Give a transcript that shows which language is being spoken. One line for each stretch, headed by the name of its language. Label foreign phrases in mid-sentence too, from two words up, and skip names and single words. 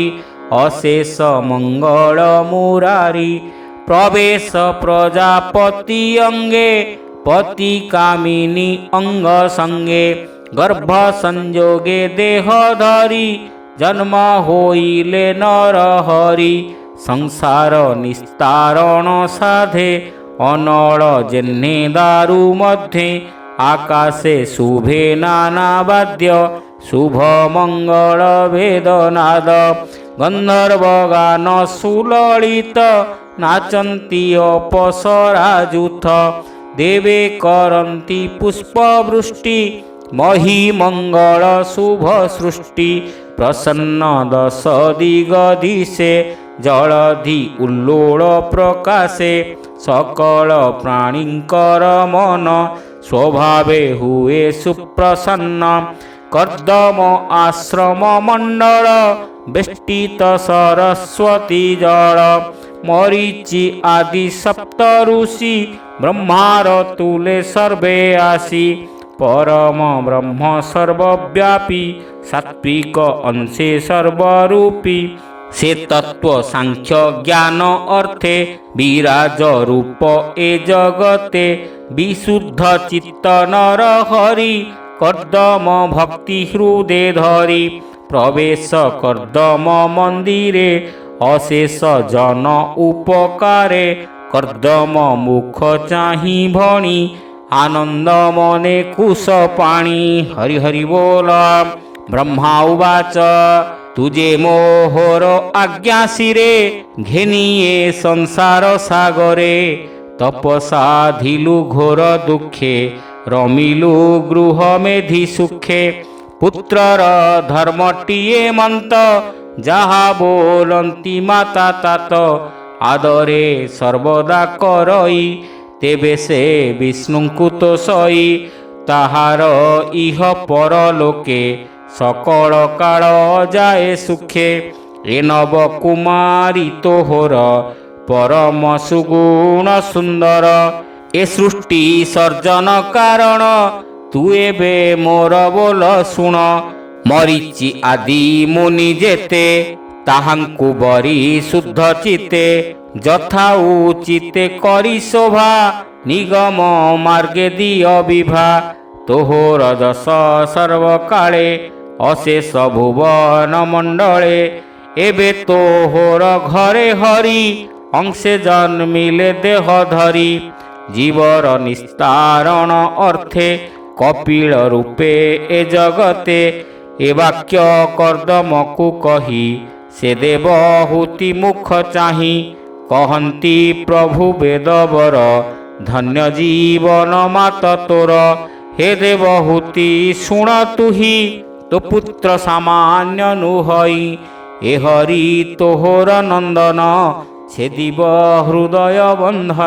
Odia: ଅଶେଷ ମଙ୍ଗଳ ମୁରାରି ପ୍ରବେଶ ପ୍ରଜାପତି ଅଙ୍ଗେ ପତି କାମିନୀ ଅଙ୍ଗ ସଙ୍ଗେ ଗର୍ଭ ସଂଯୋଗେ ଦେହ ଧରି ଜନ୍ମ ହୋଇଲେ ନର ହରି ସଂସାର ନିସ୍ତାରଣ ସାଧେ ଅନଳ ଯେହ୍ନେ ଦାରୁ ମଧ୍ୟେ ଆକାଶେ ଶୁଭେ ନାନା ବାଦ୍ୟ ଶୁଭ ମଙ୍ଗଳ ବେଦନାଦ ଗନ୍ଧର୍ବ ଗାନ ସୁଲଳିତ ନାଚନ୍ତି ଅପ୍ସରାଯୂଥ ଦେବେ କରନ୍ତି ପୁଷ୍ପବୃଷ୍ଟି ମହୀ ମଙ୍ଗଳ ଶୁଭ ସୃଷ୍ଟି ପ୍ରସନ୍ନ ଦଶ ଦିଗଦିଶେ ଜଳଧି ଉଲ୍ଲୋଳ ପ୍ରକାଶେ ସକଳ ପ୍ରାଣୀଙ୍କର ମନ ସ୍ୱଭାବେ ହୁଏ ସୁପ୍ରସନ୍ନ କର୍ଦ୍ଦମ ଆଶ୍ରମ ମଣ୍ଡଳ ବେଷ୍ଟିତ ସରସ୍ୱତୀ ଜଳ ମରୀଚି ଆଦି ସପ୍ତ ଋଷି ବ୍ରହ୍ମାର ତୁଲେ ସର୍ବେ ଆସି ପରମ ବ୍ରହ୍ମ ସର୍ବବ୍ୟାପୀ ସାତ୍ତ୍ୱିକ ଅଂଶେ ସର୍ବରୂପୀ ସେ ତତ୍ତ୍ୱ ସାଂଖ୍ୟ ଜ୍ଞାନ ଅର୍ଥେ ବିରାଜ ରୂପ ଏ ଜଗତେ ବିଶୁଦ୍ଧ ଚିତ୍ତ ନର ହରି କର୍ଦ୍ଦମ ଭକ୍ତି ହୃଦୟ ଧରି ପ୍ରବେଶ କର୍ଦ୍ଦମ ମନ୍ଦିରେ ଅଶେଷ ଜନ ଉପକାରେ କର୍ଦ୍ଦମ ମୁଖ ଚାହିଁ ଭଣି ଆନନ୍ଦ ମନେ କୁଶ ପାଣି। ହରି ହରି ବୋଲ। ବ୍ରହ୍ମା ଉବାଚ ତୁଝେ ମୋହର ଆଜ୍ଞା ଶିରେ ଘେନିଏ ସଂସାର ସାଗରେ ତପସାଧିଲୁ ଘୋର ଦୁଖେ ରମିଲୁ ଗୃହ ମେଧି ସୁଖେ ପୁତ୍ରର ଧର୍ମଟିଏ ମନ୍ତ ଯାହା ବୋଲନ୍ତି ମାତା ତାତ ଆଦରେ ସର୍ବଦା କରଇ ତେବେ ସେ ବିଷ୍ଣୁଙ୍କୁ ତୋଷଇ ତାହାର ଇହ ପରଲୋକେ ସକଳ କାଳ ଯାଏ ସୁଖେ ଏ ନବ କୁମାରୀ ତୋହର ପରମ ସୁଗୁଣ ସୁନ୍ଦର ଏ ସୃଷ୍ଟି ସର୍ଜନ କାରଣ ତୁ ଏବେ ମୋର ବୋଲ ଶୁଣ ମରୀଚି ଆଦି ମୁନି ଯେତେ ତାହାଙ୍କୁ ବରି ଶୁଦ୍ଧ ଚିତେ ଯଥା ଉଚିତେ କରି ଶୋଭା ନିଗମ ମାର୍ଗେ ଦିଅ ବିଭା ତୋହର ଯଶ ସର୍ବକାଳେ ଅଶେଷ ଭୁବନ ମଣ୍ଡଳେ ଏବେ ତୋହର ଘରେ ହରି ଅଂଶେ ଜନ୍ମିଲେ ଦେହ ଧରି ଜୀବର ନିସ୍ତାରଣ ଅର୍ଥେ କପିଳ ରୂପେ ଏ ଜଗତେ ଏ ବାକ୍ୟ କର୍ଦ୍ଦମକୁ କହି ସେ ଦେବହୂତି ମୁଖ ଚାହିଁ କହନ୍ତି ପ୍ରଭୁ ବେଦବର ଧନ୍ୟ ଜୀବନ ମାତ ତୋର। ହେ ଦେବହୂତି ଶୁଣ ତୁହି ତୋ ପୁତ୍ର ସାମାନ୍ୟ ନୁହଇ ଏ ହରି ତୋହର ନନ୍ଦନ ଛେଦିବ ହୃଦୟ ବନ୍ଧନ।